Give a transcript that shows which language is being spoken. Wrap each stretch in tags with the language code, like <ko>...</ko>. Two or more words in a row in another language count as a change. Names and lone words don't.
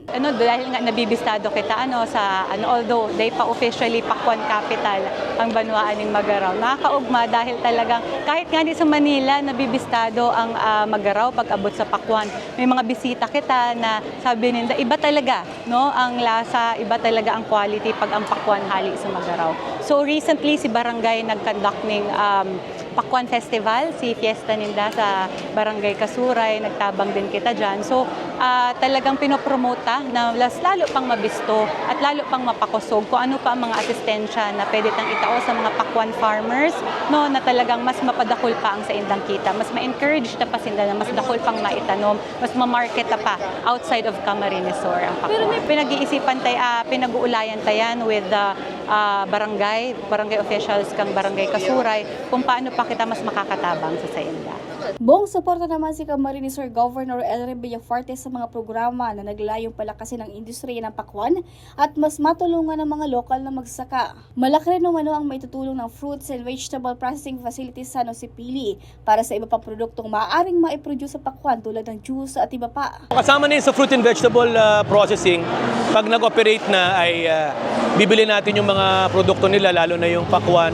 <bik>Dahil nga nabibistado kita</bik> <en>although they</en> <bik>pa officially pakwan capital ang Banwaan ng Magarao. Nakakaugma dahil talagang kahit nga di sa Manila nabibistado ang Magarao pag abot sa pakwan. May mga bisita kita na sabi nila iba talaga ang lasa, iba talaga ang quality pag ang pakwan hali sa Magarao. So recently si Barangay nag-conduct ng Pakwan Festival, si Fiesta Ninda sa Barangay Kasuray, nagtabang din kita dyan. So talagang pinopromota na lalo pang mabisto at lalo pang mapakusog kung ano pa ang mga asistensya na pwede tang itao sa mga pakwan farmers na talagang mas mapadakol pa ang sa indang kita. Mas ma-encourage na pa sila na mas dakol pang maitanom, mas ma-market na pa</bik> <en>outside of</en> <bik>Camarines Sur ang pakwan. Pero may pinag-iisipan tayo, pinag-uulayan tayan</bik> <en>with the barangay officials</en> <bik>kang Barangay Kasuray kung paano pa kita mas makakatabang sa sainda.</bik> <tl>Buong suporta naman si Camarines Sur Governor Elren Villafuerte sa mga programa na naglayong palakasin ang industriya ng pakwan at mas matulungan ng mga lokal na magsaka. Malaki rin umano ang maitutulong ng Fruits and Vegetable Processing Facility sa San Jose Pili para sa iba pang produktong maaaring maiproduce sa pakwan tulad ng juice at iba pa. Kasama din sa</tl> <en>fruit and vegetable processing,</en> <tl>pag nag-operate na ay bibili natin yung mga produkto nila, lalo na yung pakwan.</tl>